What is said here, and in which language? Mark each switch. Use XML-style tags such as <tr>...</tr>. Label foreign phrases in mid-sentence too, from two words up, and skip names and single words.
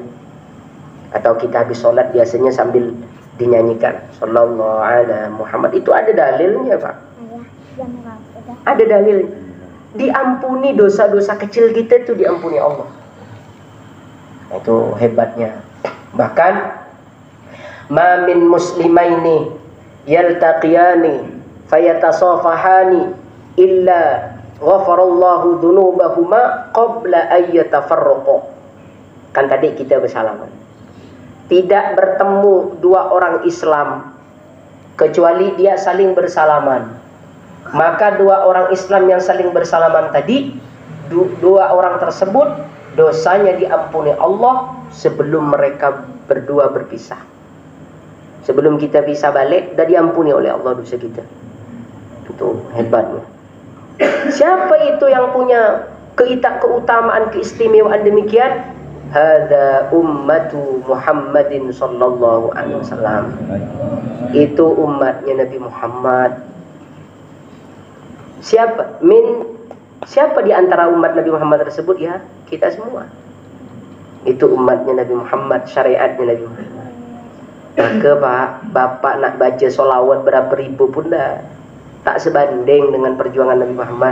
<id>Atau kita habis sholat biasanya sambil dinyanyikan</id> <ar>صلى الله على محمد.</ar> <id>Itu ada dalilnya, Pak. Ada dalilnya. Diampuni dosa-dosa kecil kita itu, diampuni Allah. Itu hebatnya.</id> <ar>Bahkan ما من مسلمين يلتقيان فيتصافحان إلا غفر الله ذنوبهما قبل أن يتفرقا.</ar> <id>Kan tadi kita bersalaman. Tidak bertemu dua orang Islam kecuali dia saling bersalaman. Maka dua orang Islam yang saling bersalaman tadi, dua orang tersebut dosanya diampuni Allah sebelum mereka berdua berpisah.</id> <ms>Sebelum kita bisa balik, dah diampuni oleh Allah dosa kita.</ms> <id>Itu hebatnya. Siapa itu yang punya keutamaan, keistimewaan demikian?</id> <ar>هذه أمة محمد صلى الله عليه وسلم.</ar> <id>Itu umatnya Nabi Muhammad. Siapa di antara umat Nabi Muhammad tersebut? Ya, kita semua. Itu umatnya Nabi Muhammad, syariatnya Nabi Muhammad.</id> <ms>Maka Pak, Bapak nak baca solawat berapa ribu pun tak sebanding dengan perjuangan Nabi Muhammad.</ms>